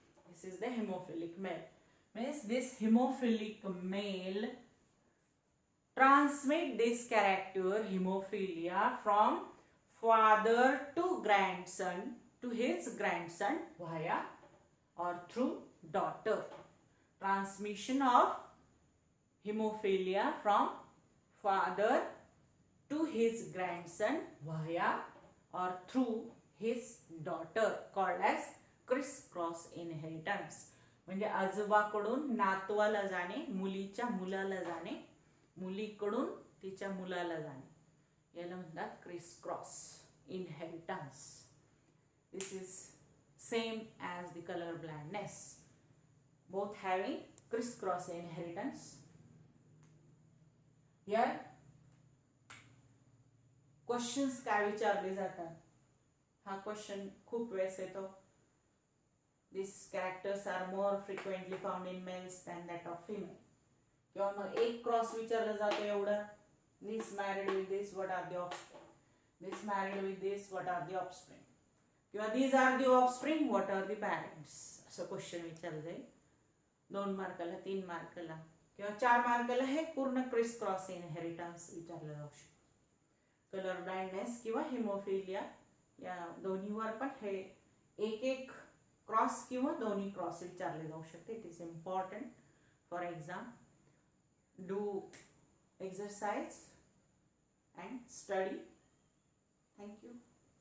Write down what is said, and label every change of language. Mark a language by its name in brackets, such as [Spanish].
[English] This is the hemophilic male. Means this hemophilic male transmit this character hemophilia from father to grandson to his grandson via or through daughter. Transmission of hemophilia from father to his grandson via or through his daughter called as criss-cross inheritance. [Marathi] म्हणजे आजोबाकडून नातवाला जाणे, मुलीच्या मुलाला जाणे, मुलीकडून तिच्या मुलाला जाणे, याला म्हणतात criss-cross inheritance. [English] This is same as the color blindness, both having criss-cross inheritance. Here questions [Marathi] काय विचारले जातात, हा क्वेश्चन खूप वेळेस येतो. [English] These characters are more frequently found in males than that of female. [Marathi] किंवा मग एक क्रॉस विचारलं जातं एवढं, [English] this married with this, what are the offspring? This married with this, what are the offspring? [Marathi] किंवा [English] these are the offspring, what are the parents? [Marathi] असं question विचारलं जाईल. 2 मार्काला, 3 मार्काला किंवा 4 मार्काला हे पूर्ण क्रिस क्रॉस इनहेरिटन्स विचारलं जाऊ शकतं. कलर ब्लाइंडनेस किंवा हिमोफिलिया या दोन्हीवर पण हे एक क्रॉस किंवा दोन्ही क्रॉस विचारले जाऊ शकते. [English] It is important for exam. Do exercise and study. Thank you.